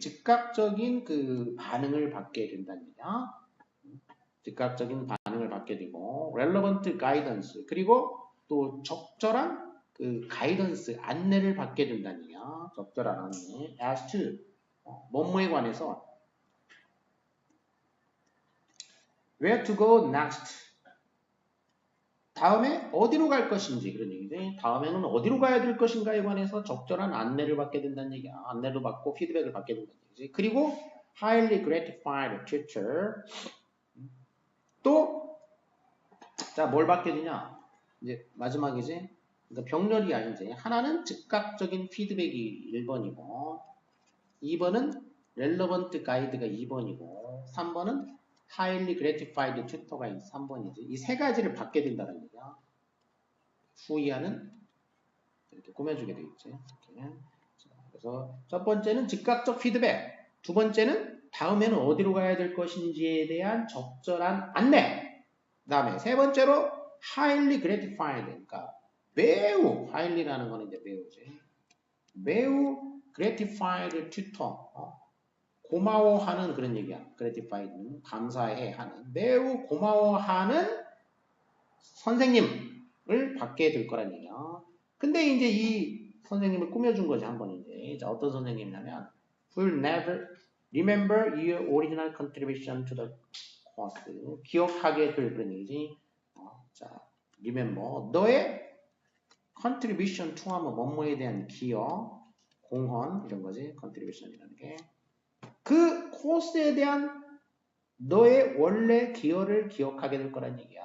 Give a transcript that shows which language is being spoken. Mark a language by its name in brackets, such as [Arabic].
[Korean] 즉각적인 그 반응을 받게 된다는 얘기야. 즉각적인 반응을 받게 되고 [English] relevant guidance. [Korean] 그리고 또 적절한 그 가이던스, 안내를 받게 된다는 얘기야. 적절한 안내. [English] as to [Korean] 뭐뭐에 관해서 [English] where to go next. [Korean] 다음에 어디로 갈 것인지 그런 얘기지. 다음에는 어디로 가야 될 것인가에 관해서 적절한 안내를 받게 된다는 얘기야. 안내를 받고 피드백을 받게 된다는 얘기지. 그리고 [English] highly gratified teacher. [Korean] 또 자, 뭘 받게 되냐? 이제 마지막이지. 그러니까 병렬이야 이제. 하나는 즉각적인 피드백이 1번이고 2번은 [English] relevant guide [Korean] 가 2번이고 3번은 [English] highly gratified tutor [Korean] 가 3번이지. 이 세 가지를 받게 된다는 얘기야. 후이하는 이렇게 꾸며주게 돼 있지. 이렇게. 그래서 첫 번째는 즉각적 피드백, 두 번째는 다음에는 어디로 가야 될 것인지에 대한 적절한 안내, 그 다음에 세 번째로 [English] highly gratified, [Korean] 그러니까 매우, highly라는 거는 이제 매우지. 매우 [English] gratified tutor, [Korean] 고마워하는 그런 얘기야. gratified는 감사해 하는, 매우 고마워하는 선생님을 받게 될 거란 얘기야. 근데 이제 이 선생님을 꾸며준 거지, 한 번 이제. 자, 어떤 선생님이냐면, [English] will never remember your original contribution to the course. [Korean] 기억하게 될 그런 얘기지. 자, remember. 너의 [English] contribution to [Korean] 하면 뭐뭐에 대한 기여, 공헌, 이런 거지. contribution이라는 게. 그 코스에 대한 너의 원래 기여를 기억하게 될 거란 얘기야.